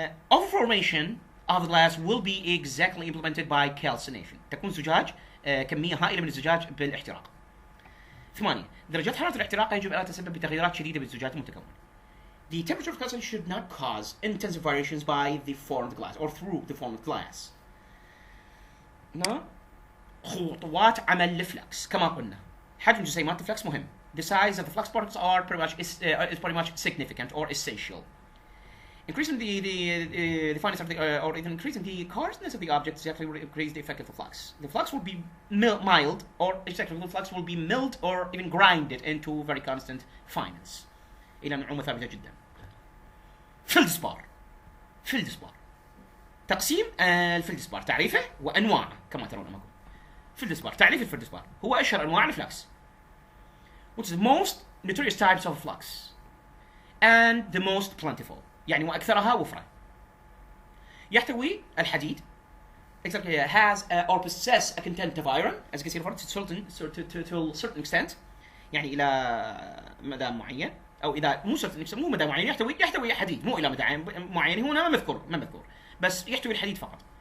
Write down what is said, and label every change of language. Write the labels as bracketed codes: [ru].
[en] Overformation of the glass will be exactly implemented by calcination. [ar] تكون زجاج كمية هائلة من الزجاج بالاحتراق. 8. درجات حرارة الاحتراق يجب أن تسبب بتغيرات شديدة بالزجاج المتكون. [en] The temperature of calcination should not cause intensive variations by the formed glass or through the formed glass. [ar] خطوات عمل الفلكس كما قلنا. حجم جسيمات الفلكس مهم. [en] The size of the flux particles are is pretty much significant or essential. Increasing the fineness of the or even increasing the coarseness of the object exactly will increase the effect of the flux. The flux will be mild or exactly the flux will be milled or even grinded into very constant fineness. [ar] إلى نعومة ثابتة جدا. فلدسبار. تقسيم الفلدسبار تعريفه وأنواعه كما ترون أمامكم. فلدسبار تعريف الفلدسبار هو أشهر أنواع الفلكس. [en] Which is the most notorious types of flux and the most plentiful. [ar] يعني وأكثرها وفرة. يحتوي الحديد [en] exactly has or possess a content of iron as you can see to a certain extent [ar] يعني إلى مدى معين أو إذا مو مدى معين يحتوي حديد مو إلى مدى معين هنا ما مذكور بس يحتوي الحديد فقط.